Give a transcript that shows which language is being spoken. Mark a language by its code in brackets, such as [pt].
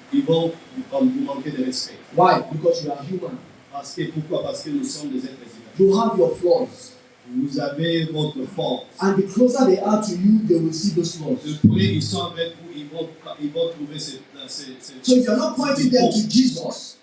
[fr] Ils vont vous manquer de respect. [en] Why? Because you are human. [fr] Pourquoi? Parce que nous sommes des êtres humains. [en] You have your flaws. [fr] Vous avez votre force. [en] And the closer they are to you, they will see those flaws. [fr] De près, ils sont avec vous, ils vont trouver ces [en] So if you're not pointing them to Jesus,